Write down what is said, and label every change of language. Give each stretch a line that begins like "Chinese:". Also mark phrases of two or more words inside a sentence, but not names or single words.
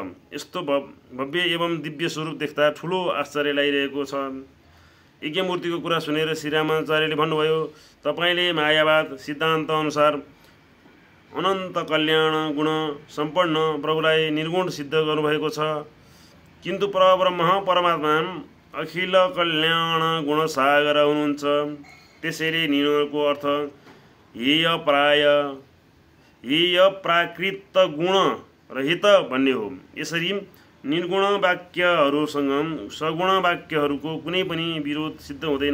Nepali: यस्तो भव्य एवं दिव्य स्वरूप देख्दा ठुलो आश्चर्य लागिरहेको छ। यज्ञमूर्तिको कुरा सुनेर श्रीरामाचार्यले भन्नुभयो, तपाईँले मायावाद सिद्धान्त अनुसार अनन्त कल्याण गुण सम्पन्न प्रभुलाई निर्गुण सिद्ध गर्नुभएको छ, किन्तु परब्रह्म परमात्मा अखिल कल्याण गुण सागर हुनुहुन्छ। त्यसैले निर्गुणको अर्थ हेय प्राकृत गुण रहित भन्ने हो। यसरी निर्गुण वाक्यहरूसँग सगुण वाक्यहरूको कुनै पनि विरोध सिद्ध हुँदैन।